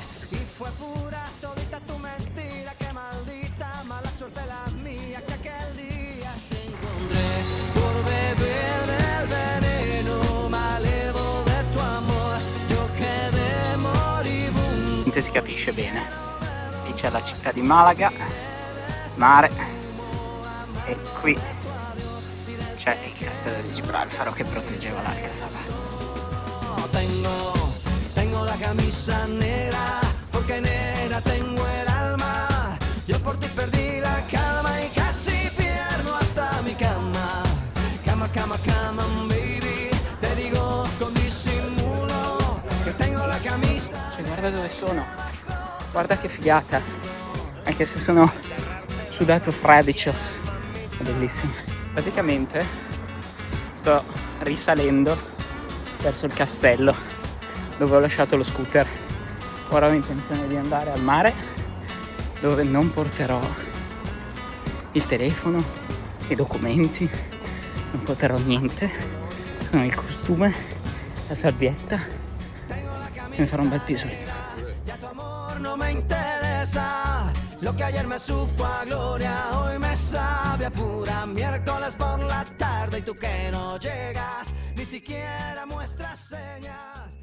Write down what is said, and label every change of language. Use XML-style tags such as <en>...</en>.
<es>Y fue pura todita tu mentira, que maldita mala suerte la mía, que aquel día te encontré por beber del veneno malevo de tu amor, yo quedé moribundo.</es> <it>Si capisce bene. Lì c'è la città di Malaga, mare, e qui c'è il castello di Gibralfaro che proteggeva l'Alcazar.</it> <es>Tengo la camisa negra, porque negra tengo el alma. Yo por ti perdí la calma y casi pierdo hasta mi cama. Cama, cama, cama, baby. Te digo con disimulo que tengo la camisa.</es> <it>Cioè, guarda dove sono. Guarda che figata. Anche se sono sudato fradicio. È bellissimo. Praticamente sto risalendo verso il castello dove ho lasciato lo scooter. Ora ho intenzione di andare al mare, dove non porterò il telefono, i documenti, non porterò niente, sono il costume, la salvietta, e mi farò un bel pisolino.</it> <es>Ya tu amor no me interesa, lo que ayer me supo a gloria, hoy me sabe a pura miércoles por la tarde y tú que no llegas, ni siquiera muestras señas.</es>